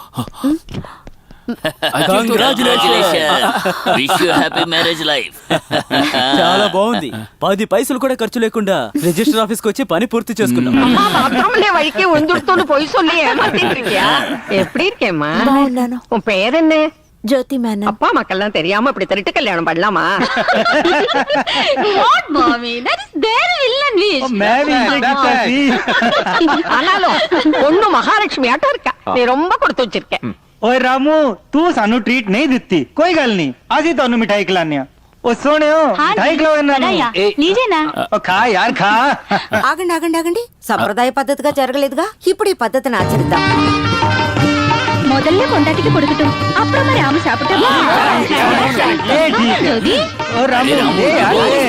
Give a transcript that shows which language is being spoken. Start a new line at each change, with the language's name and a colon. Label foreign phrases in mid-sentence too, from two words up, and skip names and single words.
Telugu: చాలా బాగుంది. 10 పైసలు కూడా ఖర్చు లేకుండా రిజిస్టర్ ఆఫీస్కి వచ్చి పని పూర్తి చేసుకున్నాం. బాగున్నాను. పేరెన్నే? జ్యోతి మేనన్.
Tamil: அப்பா மக்கள்லாம் தெரியாம இப்படி திருட்டு கல்யாணம் பண்ணலாமா? ஆனாலும் பொண்ணு மகாலட்சுமி ஆட்டம் இருக்கா. நீ ரொம்ப கொடுத்து வச்சிருக்க.
Punjabi: ਓਏ ਰਾਮੂ, ਤੂ ਸਾਨੂੰ ਟ੍ਰੀਟ ਨਹੀਂ ਦਿੱਤੀ, ਕੋਈ ਗੱਲ ਨਹੀਂ, ਅੱਜ ਹੀ ਤੈਨੂੰ ਮਿਠਾਈ ਖਿਲਾਣੇ ਆ.
Hindi: ओ सोने हो, मिठाई खिलाओ लीजेना. खा यार खा.
Telugu: ఆగండి ఆగండి ఆగండి. సంప్రదాయ పద్ధతిగా జరగలేదుగా, ఇప్పుడు ఈ పద్ధతిని ఆచరిద్దాం.
Tamil: முதல்ல பொண்டாட்டிக்கு கொடுக்கட்டும், அப்புறம் ராமு சாப்பிட்டோம்.
Hindi: ओ रामू, ले यार ले.